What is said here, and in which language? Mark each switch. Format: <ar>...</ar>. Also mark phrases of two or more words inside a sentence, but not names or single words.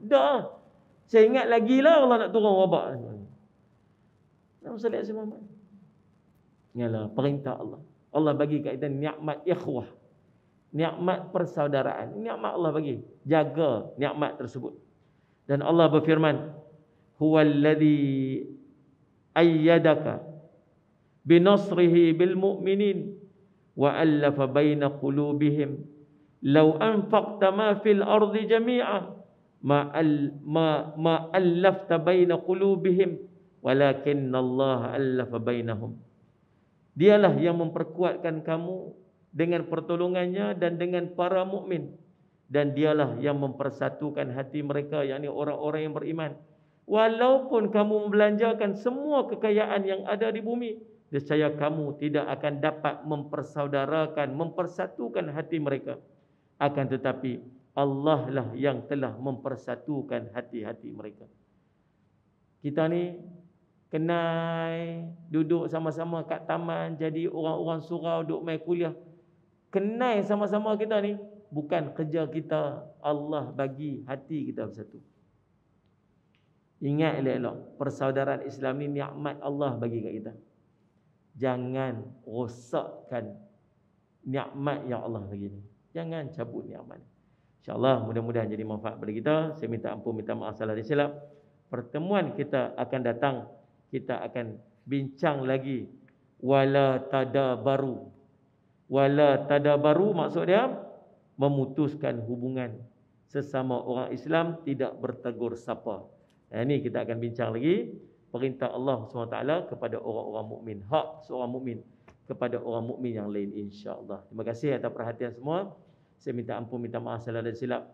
<ms>Dah, saya ingat lagi lah Allah nak turun wabak ni. Yalah, perintah Allah. Allah bagi kat kita nikmat ikhwah, nikmat persaudaraan. Nikmat Allah bagi. Jaga nikmat tersebut. Dan Allah berfirman,</ms> <ar>هو الذي أيدك بنصره بالمؤمنين و ألف بين قلوبهم لو أنفقت ما في الأرض جميعا ما ألفت بين قلوبهم و لكن الله ألف بينهم.</ar> <ms>Dialah yang memperkuatkan kamu dengan pertolongannya dan dengan para mukmin, dan dialah yang mempersatukan hati mereka, yakni orang-orang yang beriman. Walaupun kamu membelanjakan semua kekayaan yang ada di bumi, nescaya kamu tidak akan dapat mempersaudarakan, mempersatukan hati mereka. Akan tetapi Allah lah yang telah mempersatukan hati-hati mereka. Kita ni kenal, duduk sama-sama kat taman, jadi orang-orang surau, duduk main kuliah. Kenal sama-sama kita ni bukan kerja kita. Allah bagi hati kita bersatu. Ingat elok-elok, persaudaraan Islam ni nikmat Allah bagi kat kita. Jangan rosakkan nikmat yang Allah bagi ni. Jangan cabut nikmat. InsyaAllah mudah-mudahan jadi manfaat pada kita. Saya minta ampun, minta maaf salah dan silap. Pertemuan kita akan datang, kita akan bincang lagi</ms> <ar>ولا تدابروا. ولا تدابروا</ar> <ms>maksud dia memutuskan hubungan sesama orang Islam, tidak bertegur sapa. Ini kita akan bincang lagi perintah Allah SWT kepada orang-orang mukmin, hak seorang mukmin kepada orang mukmin yang lain, insya-Allah. Terima kasih atas perhatian semua. Saya minta ampun, minta maaf salah dan silap.</ms>